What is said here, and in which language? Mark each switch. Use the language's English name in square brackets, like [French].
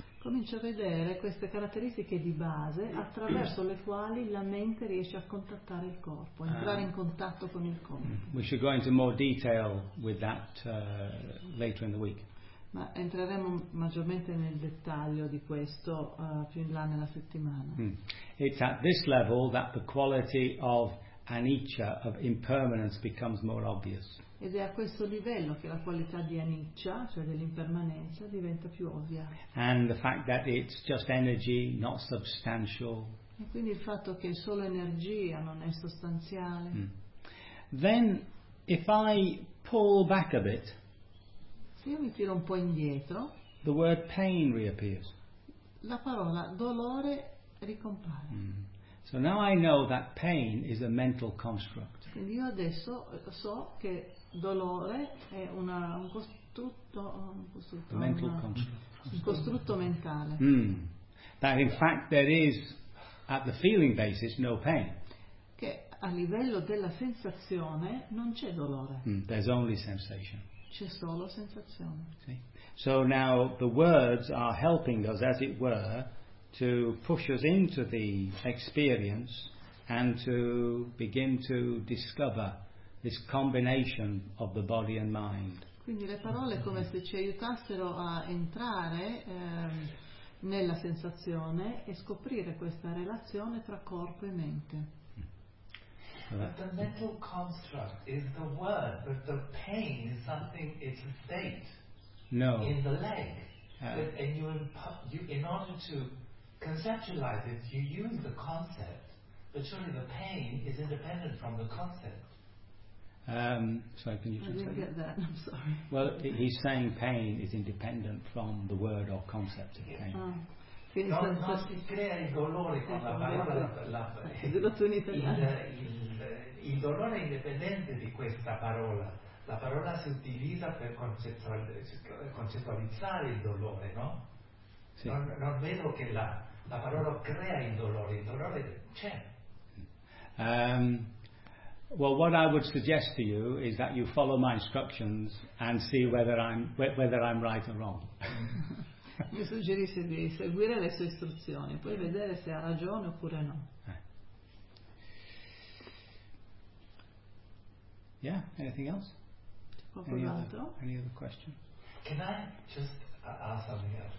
[Italian] Comincio a vedere queste caratteristiche di base attraverso le quali la mente riesce a contattare il corpo, entrare in contatto con il corpo. [English] We should go into more detail with that later in the week. [Italian] Ma entreremo maggiormente nel dettaglio di questo più in là nella settimana. [English] It's at this level that the quality of anicca, of impermanence, becomes more obvious. [Italian] Ed è a questo livello che la qualità di anicca, cioè dell'impermanenza, diventa più ovvia. [English] And the fact that it's just energy, not substantial. [Italian] E quindi il fatto che è solo energia, non è sostanziale. [English] Then, if I pull back a bit, [Italian] se io mi tiro un po' indietro, [English] the word pain reappears. [Italian] La parola dolore ricompare. [English] So now I know that pain is a mental construct. [Italian] Quindi io adesso so che dolore è un costrutto mentale. [English] That in fact there is, at the feeling basis, no pain. [Italian] Che a livello della sensazione non c'è dolore. [English] There's only sensation. [Italian] C'è solo sensazione. [English] See? So now the words are helping us, as it were, to push us into the experience and to begin to discover this combination of the body and mind. [Italian] Quindi le parole come se ci aiutassero a entrare nella sensazione e scoprire questa relazione tra corpo e mente. [English] But the mental construct is the word, but the pain is something, it's a state no. in the leg. And you, in order to conceptualize it, you use the concept, but surely the pain is independent from the concept. Sorry, can you translate? I didn't get that, I'm sorry. Well, he's saying pain is independent from the word or concept of pain. [Italian] Non si crea il dolore con la parola, il dolore è indipendente di questa parola. La parola si utilizza per concettualizzare il dolore, no? Sì. Non vedo che la parola crea il dolore c'è. [English] Well, what I would suggest to you is that you follow my instructions and see whether I'm right or wrong. [Italian] Mi suggerisce di seguire le sue istruzioni, poi vedere se ha ragione oppure no. [English] Yeah, anything else? Any other question? Can I just ask something else,